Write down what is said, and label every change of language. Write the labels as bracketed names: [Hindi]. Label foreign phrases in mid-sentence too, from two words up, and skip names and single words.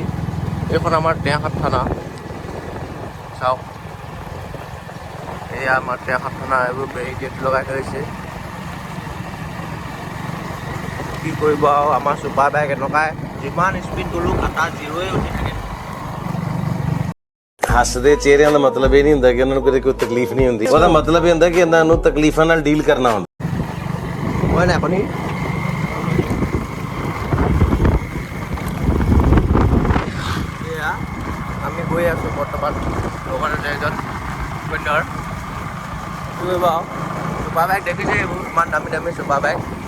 [Assamese] এইখন আমাৰ টেঙাখাত থানা। চাওক এয়া আমাৰ টেঙাখাত থানা। এইবোৰ বেৰিকেড লগাই থৈছে। কি কৰিব আৰু, আমাৰ [English] super bike [Assamese] এনেকুৱাই, যিমান স্পীড গ'লেও কাটা জিৰ'য়ে উঠি থাকে। [Punjabi] ਹੱਸਦੇ ਚਿਹਰਿਆਂ ਦਾ ਮਤਲਬ ਇਹ ਨਹੀਂ ਹੁੰਦਾ ਕਿ ਉਹਨਾਂ ਨੂੰ ਕਦੇ ਕੋਈ ਤਕਲੀਫ ਨਹੀਂ ਹੁੰਦੀ ਉਹਦਾ ਮਤਲਬ ਇਹ ਹੁੰਦਾ ਕਿ ਇਹਨਾਂ ਨੂੰ ਤਕਲੀਫਾਂ ਨਾਲ ਡੀਲ ਕਰਨਾ ਹੁੰਦਾ [Assamese] মই নাই আপুনি এয়া আমি গৈ আছোঁ বৰ্তমান লগতে এজন উপেন্দ্ৰৰ কি কৰিব আৰু [English] super bike [Assamese] দেখিছে এইবোৰ ইমান দামী দামী [English] super bike